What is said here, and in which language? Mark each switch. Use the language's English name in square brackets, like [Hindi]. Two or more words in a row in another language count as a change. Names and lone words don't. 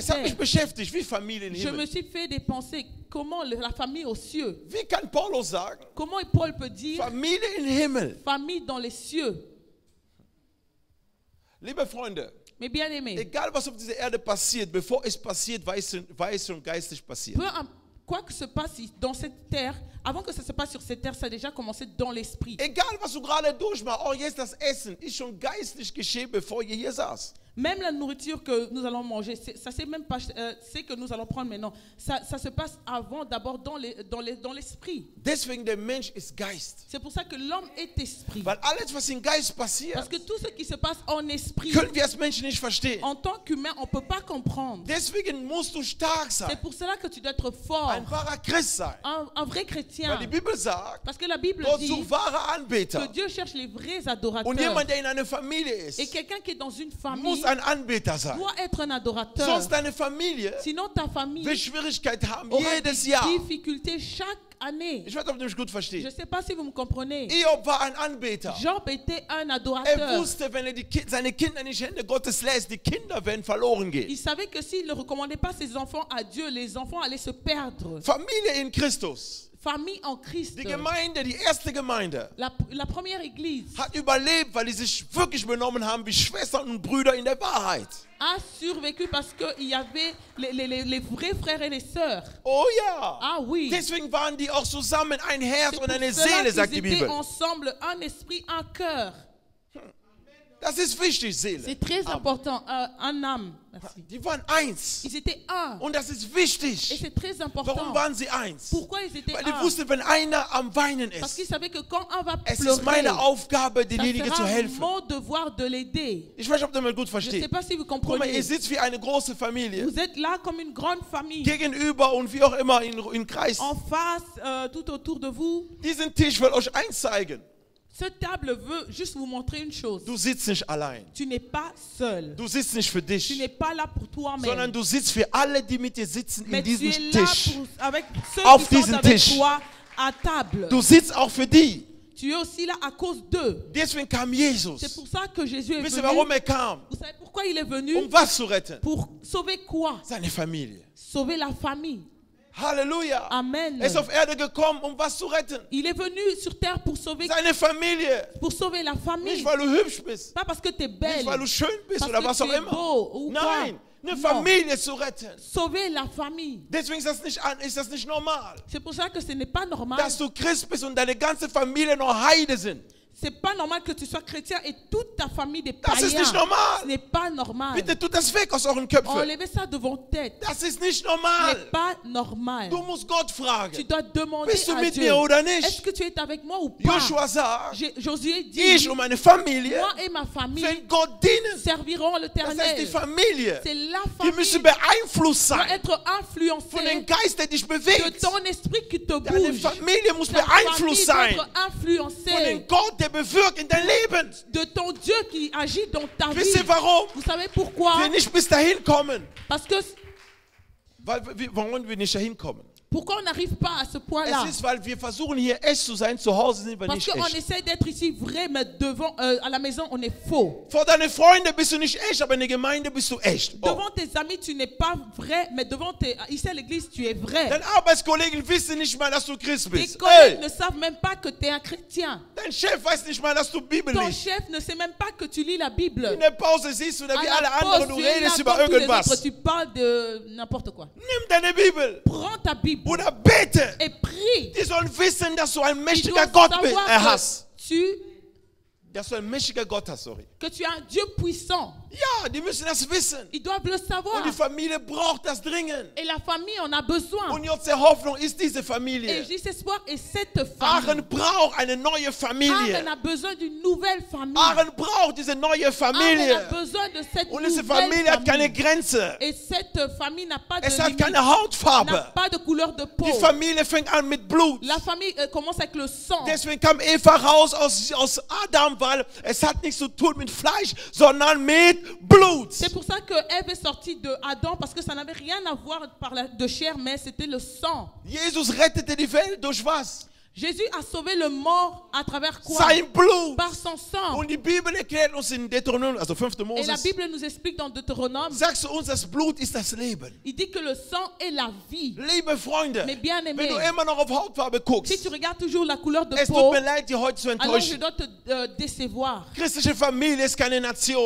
[German] Es hat [French] terre. [German] mich beschäftigt, wie Familie in [French] Je me [German] Himmel. [French] suis fait des pensées. Comment la famille aux cieux? [German] Wie kann Paulus sagen, [French] Comment Paul peut dire [German] Familie in Himmel? [French] famille dans les cieux? [German] Liebe Freunde, [French] Mais bien aimé, [German] egal was auf dieser Erde passiert, bevor es passiert, war es schon geistlich passiert. [French] quoi que se passe dans cette terre, avant que ça se passe sur cette terre, ça a déjà commencé dans l'esprit. [German] Egal was du gerade durchmachst, oh jetzt das Essen ist schon geistlich geschehen, bevor ihr hier saß. [French] Même la nourriture que nous allons manger, ça c'est même pas c'est que nous allons prendre maintenant. Ça se passe avant, d'abord dans l'esprit. [German] Deswegen der Mensch ist Geist. [French] C'est pour ça que l'homme est esprit. [German] Weil alles was im Geist passiert, [French] Parce que tout ce qui se passe en esprit, [German] können wir als Menschen nicht verstehen. [French] en tant qu'humain, on peut pas comprendre. [German] Deswegen musst du stark sein. [French] C'est pour cela que tu dois être fort. [German] Ein wahrer Christ sein. [French] Un vrai chrétien. [German] Weil die Bibel sagt, [French] Parce que la Bible [German] Gott [French] dit [German] sucht wahre Anbeter. [French] que Dieu cherche les vrais adorateurs. [German] Und jemand, der in einer Familie [French] Et [German] ist, [French] quelqu'un qui est dans une famille [German] muss ein Anbeter sein. [French] doit être un adorateur. [German] Sonst deine Familie [French] Sinon ta famille [German] wird Schwierigkeit haben, [French] aura [German] jedes [French] des [German] Jahr. [French] difficultés chaque année. [German] Ich weiß nicht, ob du mich gut [French] Je [German] verstehst. [French] ne sais pas si vous me comprenez. [German] Hiob war ein Anbeter. [French] Job était un [German] Er [French] adorateur. [German] wusste, wenn er seine Kinder nicht in die Hände Gottes lässt, die Kinder werden verloren gehen. [French] Il savait que s'il ne recommandait pas ses enfants à Dieu, les enfants allaient se perdre. [German] Familie in Christus [French] famille en Christ. [German] Die Gemeinde, die erste Gemeinde, [French] La première église [German] hat überlebt, weil die sich wirklich benommen haben wie Schwestern und Brüder in der Wahrheit. [French] a survécu parce qu'il y avait les vrais frères et les sœurs. [German] Oh ja. [French] Ah oui. [German] Deswegen waren die auch zusammen ein Herz [French] C'est [German] und [French] pour [German] eine [French] cela [German] Seele, sagt [French] qu'ils [German] die [French] étaient [German] Bibel. [French] ensemble, un esprit, un cœur. [German] Das ist wichtig, Seele. [French] C'est très important, un âme. Merci. [German] Die waren eins. [French] Ils étaient un. [German] Und das ist [French] Et [German] wichtig. [French] c'est très important. [German] Warum waren sie eins? [French] Pourquoi ils étaient [German] Weil die [French] un? [German] wussten, wenn einer am Weinen [French] Parce qu'ils [German] ist, [French] savaient que quand un va [German] es ist [French] pleurer, [German] meine Aufgabe, demjenigen [French] ça [German] zu [French] sera [German] helfen. [French] mon devoir de l'aider. [German] Ich weiß nicht, ob ihr mal gut [French] Je ne sais [German] versteht. [French] pas si vous [German] Guck mal, ihr [French] comprenez. [German] sitzt wie eine große Familie. [French] Vous êtes là comme une grande famille. [German] Gegenüber und wie auch immer in Kreis. [French] En face, tout autour de vous. [German] Diesen Tisch will euch eins zeigen. [French] Cette table veut juste vous montrer une chose. [German] Du sitzt nicht allein. [French] Tu n'es pas seul. [German] Du sitzt nicht für [French] Tu [German] dich, [French] n'es pas là pour [German] sondern [French] toi-même. [German] du sitzt für alle, die mit dir sitzen in [French] Mais tu [German] diesem [French] es là [German] Tisch. [French] avec ceux [German] Auf [French] qui sont [German] diesen [French] avec [German] Tisch. [French] toi à table. [German] Du sitzt auch für die. [French] Tu es aussi là à cause d'eux. [German] Deswegen kam [French] C'est [German] Jesus. [French] pour ça que Jésus est [German] Wisst ihr, warum [French] venu. [German] kam? [French] Vous savez pourquoi il est venu? [German] Was zu retten? [French] Pour sauver quoi? [German] Seine Familie. [French] Sauver la famille. [German] Halleluja. [French] Amen. [German] Er ist auf Erde gekommen, was zu retten. [French] Il est venu sur terre pour sauver [German] Seine Familie. [French] la [German] Nicht, [French] famille. [German] weil du hübsch bist. [French] Pas parce que tu es belle. [German] Nicht, weil du schön bist [French] Parce [German] oder [French] que [German] was [French] tu [German] auch [French] es [German] immer. [French] beau ou [German] Nein, [French] quoi. [German] eine [French] Non. [German] Familie zu retten. [French] Sauver la famille. [German] Deswegen ist das nicht normal, [French] C'est pour ça que ce n'est pas normal. [German] dass du Christ bist und deine ganze Familie noch Heide sind. [French] C'est pas normal que tu sois chrétien et toute ta famille des [German] Das ist [French] païens. [German] nicht normal. [French] Ce n'est pas normal. [German] Bitte tut das weg aus euren Köpfen. [French] Enlevez ça de vos têtes. [German] Das ist nicht [French] Ce [German] normal. [French] n'est pas normal. [German] Du musst Gott [French] Tu [German] fragen. [French] dois demander [German] Bist du [French] à [German] mit [French] Dieu. [German] mir oder [French] Est-ce [German] nicht? [French] que tu es avec moi ou pas? [German] Joshua sagt, [French] Josué dit, [German] ich und meine Familie [French] moi et ma famille [German] werden Gott dienen. [French] serviront [German] Das heißt, die [French] l'Éternel. [German] Familie, [French] C'est la [German] die müssen [French] famille [German] beeinflusst [French] doit [German] sein [French] être [German] von dem [French] influencée [German] Geist, der dich [French] de [German] bewegt. [French] ton esprit qui te [German] Deine [French] bouge. [German] Familie muss [French] Ta famille [German] beeinflusst [French] doit [German] sein [French] être [German] von [French] influencée [German] dem Gott, der bewirkt in dein Leben. [French] de ton Dieu qui agit dans ta vie. [German] Wisst ihr warum? [French] Vous savez pourquoi? [German] Wir nicht bis dahin kommen. [French] Parce que [German] Warum wir nicht dahin kommen? [French] pourquoi on n'arrive pas à ce point-là? [German] Es ist, weil wir versuchen hier echt zu sein, zu Hause sind wir [French] Parce [German] nicht [French] qu'on [German] echt. [French] essaie d'être ici vrai, mais devant, à la maison, on est faux. [German] Vor deinen Freunden bist du nicht echt, aber in der Gemeinde bist du echt. Oh. [French] Devant tes amis, tu n'es pas vrai, mais ici à l'église, tu es vrai. [German] Deine Arbeitskollegen wissen nicht mal, dass du Christ [French] Tes [German] bist. [French] collègues [German] Hey, [French] ne savent même pas que tu es un chrétien. [German] dein Chef weiß nicht mal, dass du Bibel [French] Ton [German] liest. [French] chef ne sait même pas que tu lis la Bible. [German] In der Pause siehst du, da [French] À [German] wie [French] la [German] alle [French] pause, [German] anderen, du [French] tu es là [German] redest über [French] comme tous les autres, [German] irgendwas. [French] tu parles de n'importe quoi. [German] Nimm deine Bibel [French] Prends ta Bible [German] oder bete. [French] et prie. [German] Die sollen wissen, dass du ein [French] Tu [German] mächtiger [French] dois [German] Gott [French] savoir [German] hast. [French] que [German] Dass du ein mächtiger Gott hast, sorry. [French] que tu es un Dieu puissant. [German] Ja, die müssen das wissen. [French] Ils doivent le savoir. [German] Und die Familie braucht das dringend. [French] Et la famille en a besoin. [German] Und unsere Hoffnung ist diese [French] Et [German] Familie. [French] j'ai cet espoir et cette [German] Aachen [French] famille. [German] braucht eine neue Familie. [French] Aachen a besoin d'une nouvelle famille. [German] Aachen braucht diese neue [French] Aachen [German] Familie. [French] a besoin de cette [German] Und diese [French] nouvelle [German] Familie hat keine [French] famille. [German] Grenze. [French] Et cette famille n'a pas de [German] Es hat [French] limite, [German] keine [French] n'a [German] Hautfarbe. [French] pas de couleur de peau. [German] Die Familie fängt an mit Blut. [French] La famille commence avec le sang. [German] Deswegen kam Eva raus aus Adam, weil es hat nichts zu tun mit Fleisch, sondern mit Blut. [French] C'est pour ça que Ève est sortie de Adam, parce que ça n'avait rien à voir de chair, mais c'était le sang. [German] Jesus rettete die Welt durch was? [French] Jésus a sauvé le mort à travers quoi? [German] Sein Blut. [French] Par son sang. [German] Und die Bibel erklärt uns in Deuteronomium, also 5. [French] Et la [German] Moses, [French] Bible nous explique dans Deutéronome, [German] sagst du uns, das Blut ist das Leben. [French] il dit que le sang est la vie. [German] Liebe Freunde, [French] Mais bien aimé, [German] wenn du immer noch auf Hautfarbe [French] si [German] guckst, [French] tu regardes toujours la couleur de [German] es tut [French] peau, [German] mir leid, dir heute zu [French] alors je [German] enttäuschen. [French] dois te décevoir. [German] Christliche Familie ist keine Nation.